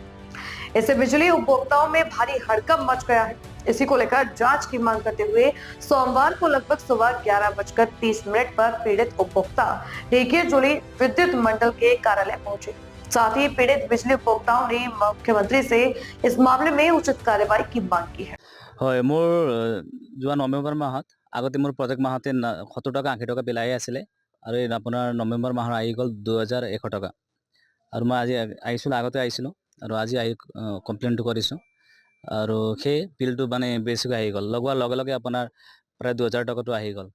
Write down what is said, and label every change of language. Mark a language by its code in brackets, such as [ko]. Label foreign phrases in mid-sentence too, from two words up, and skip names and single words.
[hi] इससे बिजली उपभोक्ताओं में भारी हड़कंप मच गया है। इसी को लेकर जांच की मांग करते हुए सोमवार को लगभग सुबह 11:30 पर पीड़ित उपभोक्ता ढेकियाजुली विद्युत मंडल के कार्यालय पहुंचे। साथ ही पीड़ित बिजली उपभोक्ताओं ने मुख्यमंत्री से इस मामले में उचित कार्यवाही की मांग की है। [as] হয় মোৰ যোৱা নৱেম্বৰ মাহত আগতে মোৰ প্ৰত্যেক মাহতে 70 টকা 80 টকা বিল আহি আছিলে আৰু এই আপোনাৰ নৱেম্বৰ মাহৰ আহি গ'ল 2100 টকা আৰু মই আজি আহিছিলোঁ আগতে আহিছিলোঁ আৰু আজি আহি কমপ্লেইনটো কৰিছোঁ আৰু সেই বিলটো মানে বেছিকৈ আহি গ'ল লগোৱাৰ লগে লগে আপোনাৰ প্ৰায় 2000 টকাটো আহি গ'ল